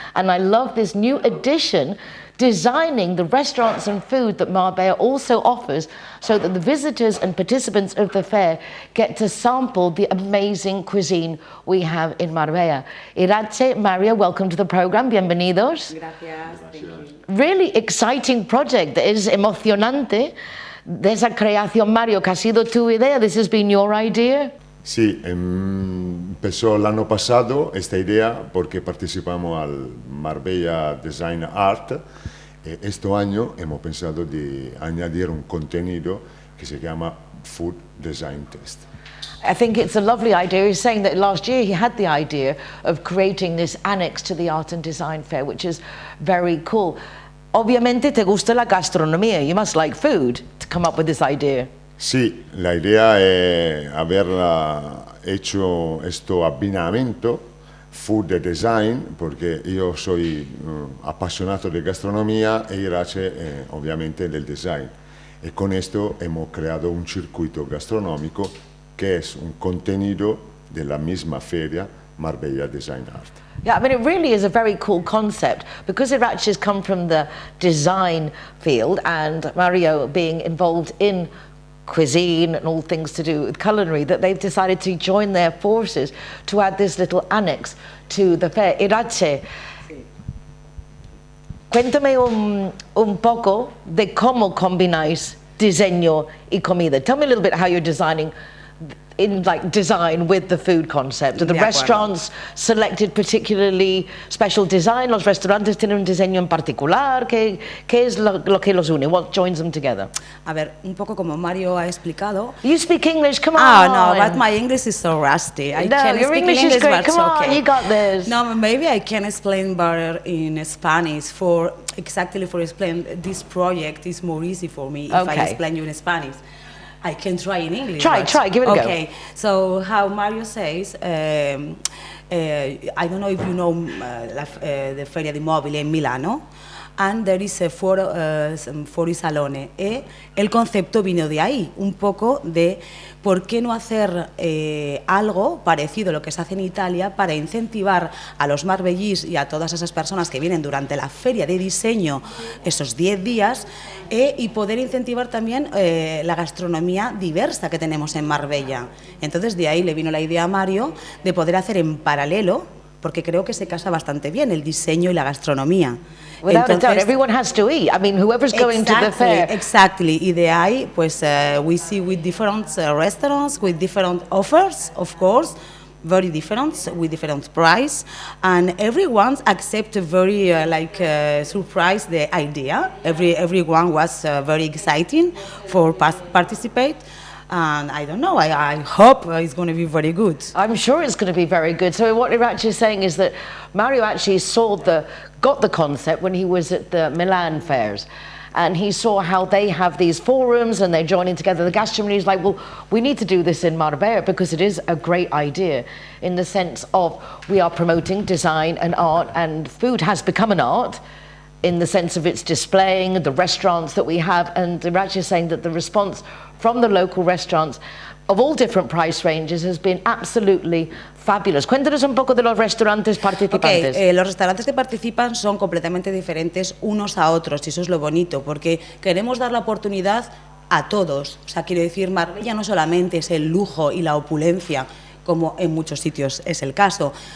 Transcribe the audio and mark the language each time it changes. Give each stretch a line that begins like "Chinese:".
English: And I love this new addition, designing the restaurants and food that Marbella also offers so that the visitors and participants of the fair get to sample the amazing cuisine we have in Marbella. Iratxe, Mario, welcome to the program.
Spanish: Bienvenidos. Gracias.
English: Thank you. Really exciting project.
Spanish: Es emocionante. De esa creación, Mario, que ha sido tu idea.
English: This has been your idea.
Spanish: Sí, empezó el año pasado esta idea porque participamos al Marbella Design Art. Este año hemos pensado de añadir un contenido que se llama Food Design Test.
English: I think it's a lovely idea. He's saying that last year he had the idea of creating this annex to the Art and Design Fair, which is very cool.
Spanish: Obviamente te gusta la gastronomía.
English: You must like food to come up with this idea.
Spanish: Sí, la idea es haber hecho este abbinamiento, food design, porque yo soy apasionado de gastronomía e Iratxe obviamente del design. Y con esto hemos creado un circuito gastronómico que es un contenido de la misma feria Marbella Design Art.
English: Yeah, I mean, it really is a very cool concept because Iratxe has come from the design field and Mario being involved in cuisine and all things to do with culinary, that they've decided to join their forces to add this little annex to the fair.
Spanish: Iratxe, cuéntame un poco de cómo combináis diseño y comida.
English: Tell me a little bit how you're designing in like design with the food concept. Are the restaurants selected particularly special design?
Spanish: ¿Los restaurantes tienen un diseño en particular? ¿Qué es lo que los une?
English: What joins them together?
Spanish: A ver, un poco como Mario ha explicado.
English: You speak English, come on. Oh no, but my English is so rusty. I can't your speak English is great. Come on, okay. you got this. No, maybe I can explain better in Spanish for explain this project is more easy for me if I explain you in Spanish. I can try in English. Try, give it a go. Okay, so how Mario says, I don't know if you know the Feria di Mobile in Milano, and there is a Salone.
Spanish: El concepto vino de ahí, un poco de por qué no hacer algo parecido a lo que se hace en Italia para incentivar a los marbellís y a todas esas personas que vienen durante la feria de diseño esos 10 días y poder incentivar también la gastronomía diversa que tenemos en Marbella. Entonces de ahí le vino la idea a Mario de poder hacer en paralelo, porque creo que se casa bastante bien el diseño y la gastronomía.
English: Without a doubt, everyone has to eat. I mean, whoever's going to the fair. Exactly.
Spanish: Y de ahí, pues,
English: we see with different restaurants, with different offers, of course, very different, with different price, and everyone accept very surprise the idea. Everyone was very exciting for participate. And I don't know, I hope it's going to be very good. I'm sure it's going to be very good. So what you're actually saying is that Mario actually got the concept when he was at the Milan fairs. and he saw how they have these forums and they're joining together the gastronomy. He's like, well, we need to do this in Marbella because it is a great idea in the sense of we are promoting design and art, and food has become an art in the sense of its displaying, the restaurants that we have, and Iratxe is saying that the response from the local restaurants of all different price ranges has been absolutely fabulous.
Spanish: Cuéntanos un poco de los restaurantes participantes. Okay, los restaurantes que participan son completamente diferentes unos a otros, y eso es lo bonito, porque queremos dar la oportunidad a todos. O sea, quiero decir, Marbella no solamente es el lujo y la opulencia, como en muchos sitios es el caso.